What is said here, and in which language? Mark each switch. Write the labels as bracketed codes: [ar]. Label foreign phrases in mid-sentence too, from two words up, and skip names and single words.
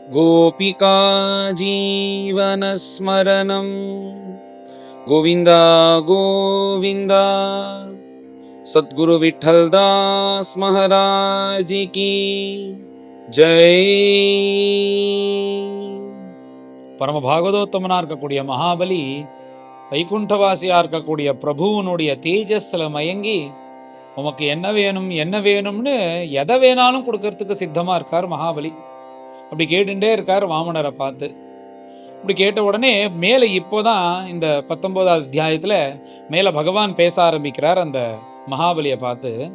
[sa] गोपिका जीवनस्मरणं गोविन्द गोविन्द। [hi] सद्गुरु विठ्ठलदास महाराज की जय। [ta] பரம பாகவதோத்தமனா இருக்கக்கூடிய மகாபலி வைகுண்டவாசியா இருக்கக்கூடிய பிரபுவனுடைய தேஜஸ்ல மயங்கி உமக்கு என்ன வேணும் என்ன வேணும்னு எதை வேணாலும் கொடுக்கறதுக்கு சித்தமா இருக்கார் மகாபலி. அப்படி கேட்டுட்டே இருக்கார் வாமனரை பார்த்து. இப்படி கேட்ட உடனே மேலே இப்போதான் இந்த 19வது அத்தியாயத்துல மேல பகவான் பேச ஆரம்பிக்கிறார் அந்த மகாபலியை பார்த்து.